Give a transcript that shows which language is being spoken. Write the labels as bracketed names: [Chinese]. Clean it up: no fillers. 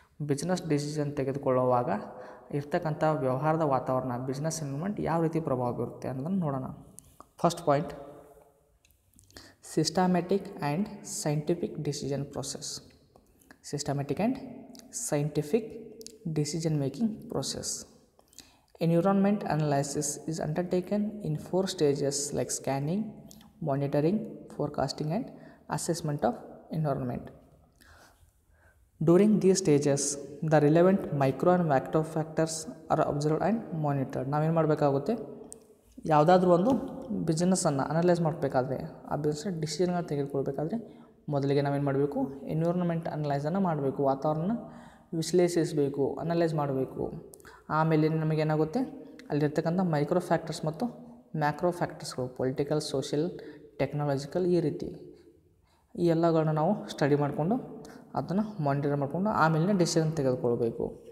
[Kannada] Business decision ತೆಗೆದುಕೊಳ್ಳುವಾಗ ಇರ್ತಕ್ಕಂಥ ವ್ಯವಹಾರದ ವಾತಾವರಣ, ಬಿಸ್ನೆಸ್ ಎನ್ವಿರಾನ್ಮೆಂಟ್ ಯಾವ ರೀತಿ ಪ್ರಭಾವ ಬೀರುತ್ತೆ ಅನ್ನೋದನ್ನು ನೋಡೋಣ. [English] First point, systematic and scientific decision process. Systematic and scientific decision making process. Environment analysis is undertaken in 4 stages like scanning, monitoring, forecasting and assessment of environment. During these stages the relevant micro and macro factors are observed and monitored. [Kannada] ನಾವೇನು ಮಾಡಬೇಕಾಗುತ್ತೆ, ಯಾವುದಾದ್ರೂ ಒಂದು ಬಿಸ್ನೆಸ್ಸನ್ನು analyse ಮಾಡಬೇಕಾದ್ರೆ, ಆ business ಡಿಸಿಷನ್ಗಳನ್ನ ತೆಗೆದುಕೊಳ್ಬೇಕಾದ್ರೆ ಮೊದಲಿಗೆ ನಾವೇನು ಮಾಡಬೇಕು, environment ಅನಲೈಸನ್ನು ಮಾಡಬೇಕು, ವಾತಾವರಣ ವಿಶ್ಲೇಷಿಸಬೇಕು, ಅನಲೈಸ್ ಮಾಡಬೇಕು. ಆಮೇಲೆ ನಮಗೇನಾಗುತ್ತೆ, ಅಲ್ಲಿರ್ತಕ್ಕಂಥ ಮೈಕ್ರೋ ಫ್ಯಾಕ್ಟರ್ಸ್ ಮತ್ತು ಮ್ಯಾಕ್ರೋ ಫ್ಯಾಕ್ಟರ್ಸ್ಗಳು, ಪೊಲಿಟಿಕಲ್, ಸೋಷಿಯಲ್, ಟೆಕ್ನಾಲಜಿಕಲ್, ಈ ರೀತಿ ಈ ಎಲ್ಲಗಳನ್ನ ನಾವು ಸ್ಟಡಿ ಮಾಡಿಕೊಂಡು ಅದನ್ನು ಮಾನಿಟರ್ ಮಾಡಿಕೊಂಡು ಆಮೇಲೆ ಡಿಸಿಷನ್ ತೆಗೆದುಕೊಳ್ಬೇಕು.